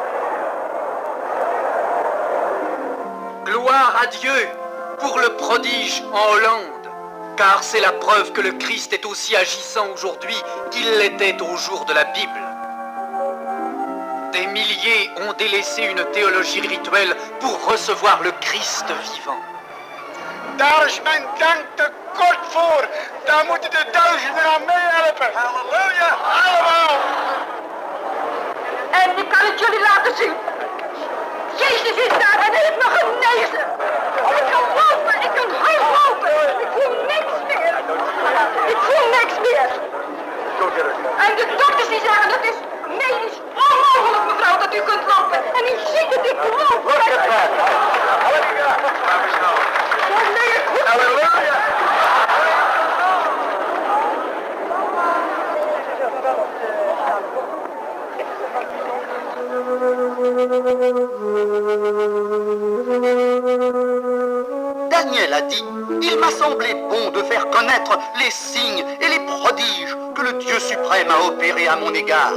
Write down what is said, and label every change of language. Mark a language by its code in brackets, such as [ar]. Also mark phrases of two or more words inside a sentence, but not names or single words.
[fr] Gloire à Dieu pour le prodige en Hollande, car c'est la preuve que le Christ est aussi agissant aujourd'hui qu'il l'était au jour de la Bible. Des milliers ont délaissé une théologie rituelle pour recevoir le Christ vivant. [nl] Daar is mijn dank te kort voor. Daar moeten de duizenden aan meehelpen. Halleluja, allemaal. En ik kan het jullie laten zien. Jezus is daar en hij heeft me genezen. Ik kan lopen, ik kan hard lopen. Ik voel niks meer. Ik voel niks meer. En de dokters die zeggen, dat is medisch onmogelijk, mevrouw, dat u kunt lopen. En u ziet het, ik loop. Halleluja. [fr] Daniel a dit, il m'a semblé bon de faire connaître les signes et les prodiges que le Dieu suprême a opérés à mon égard.